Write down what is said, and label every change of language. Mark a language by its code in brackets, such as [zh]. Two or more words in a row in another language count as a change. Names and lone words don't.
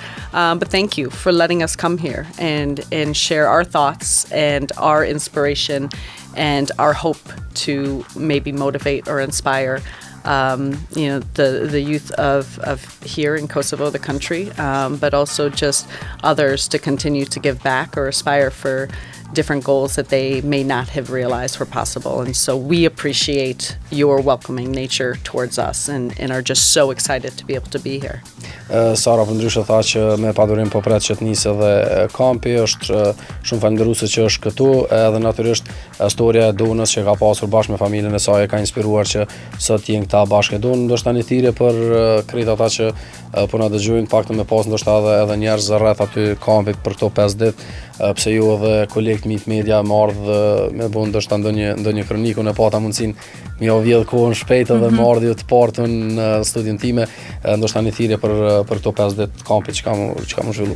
[en] But thank you for letting us come here and share our thoughts and our inspiration and our hope to maybe motivate or inspire the youth of here in Kosovo, the country, but also just others to continue to give back or aspire for different goals that they may not have realized were possible. And so we appreciate your welcoming nature towards us and are just so excited to be able to be here. [sq] Sara përndryshe tha që me padurim po pret që të nisë edhe kampi, është shumë falënderuese që është këtu, edhe natyrisht historia e Donës që ka pasur bashkë me familjen e saj ka inspiruar që sot jenë këta bashkë. Donë ndoshta një thirrje për krejt ata që po na dëgjojnë, paktën me pas ndoshta edhe njerëz rreth aty kampit për këto 5 ditë, pse ju edhe kolekt mit media më ardh me bën ndoshta ndonjë kroniku në pata mundsinë mi vjedh kohën shpejt edhe më ardhi të partë në studion time, ndoshta një thirrje për këto 5 ditë kampit që ka më zhvillu.